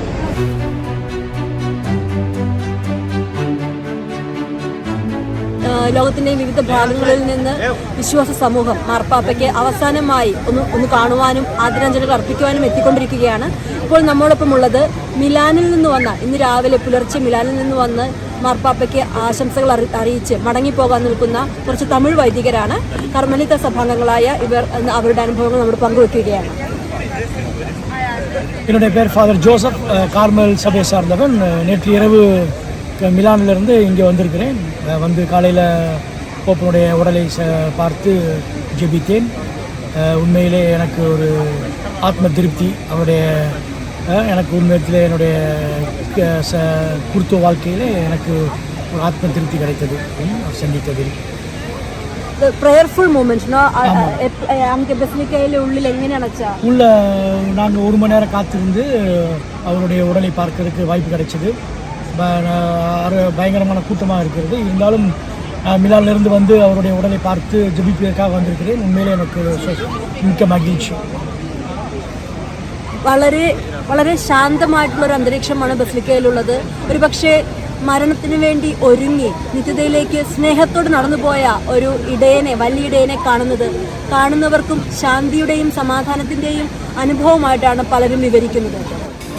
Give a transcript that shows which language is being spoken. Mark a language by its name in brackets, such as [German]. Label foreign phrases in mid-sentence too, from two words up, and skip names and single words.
[Malayalam] ലോകത്തിന്റെ വിവിധ ഭാഗങ്ങളിൽ നിന്ന് വിശ്വാസ സമൂഹം മാർപ്പാപ്പയ്ക്ക് അവസാനമായി ഒന്ന് കാണുവാനും ആദരാഞ്ജലികൾ അർപ്പിക്കുവാനും എത്തിക്കൊണ്ടിരിക്കുകയാണ്. ഇപ്പോൾ നമ്മോടൊപ്പം ഉള്ളത് മിലാനിൽ നിന്ന് വന്ന, ഇന്ന് രാവിലെ പുലർച്ചെ മിലാനിൽ നിന്ന് വന്ന് മാർപ്പാപ്പയ്ക്ക് ആശംസകൾ അറിയിച്ച് മടങ്ങിപ്പോകാൻ നിൽക്കുന്ന കുറച്ച് തമിഴ് വൈദികരാണ്. കർമ്മലിത്ത സഭാംഗങ്ങളായ ഇവർ അവരുടെ അനുഭവങ്ങൾ നമ്മൾ പങ്കുവെക്കുകയാണ്. [Tamil] என்னுடைய பேர் ஃபாதர் ஜோசப், கார்மல் சபையை சார்ந்தவன். நேற்று இரவு மிலானிலிருந்து இங்கே வந்திருக்கிறேன். வந்து காலையில் போப்பனுடைய உடலை பார்த்து ஜெபித்தேன். உண்மையிலே எனக்கு ஒரு ஆத்ம திருப்தி. அவருடைய எனக்கு உண்மையிலே என்னுடைய குருத்துவ வாழ்க்கையிலே எனக்கு ஒரு ஆத்ம திருப்தி கிடைத்தது சந்தித்ததில். [English] prayerful moment [Tamil] அங்கே பசிலிக்கையில உள்ள எங்கேன்னு உள்ள நாங்கள் 1 மணி நேரம் காத்திருந்து அவருடைய உடலை பார்க்கறதுக்கு வாய்ப்பு கிடைச்சது. பயங்கரமான கூட்டமாக இருக்கிறது. இருந்தாலும் மிலானிலிருந்து வந்து அவருடைய உடலை பார்த்து ஜெபிப்பதற்காக வந்திருக்கிறேன். உண்மையிலே எனக்கு மிக்க மகிழ்ச்சி. [Malayalam] വളരെ ശാന്തമായിട്ടുള്ളൊരു അന്തരീക്ഷമാണ് ബസിലിക്കയിലുള്ളത്. ഒരുപക്ഷെ മരണത്തിന് വേണ്ടി ഒരുങ്ങി നിത്യതയിലേക്ക് സ്നേഹത്തോട് നടന്നുപോയ ഒരു ഇടയനെ, വലിയ ഇടയനെ കാണുന്നവർക്കും ശാന്തിയുടെയും സമാധാനത്തിൻ്റെയും അനുഭവമായിട്ടാണ് പലരും വിവരിക്കുന്നത്.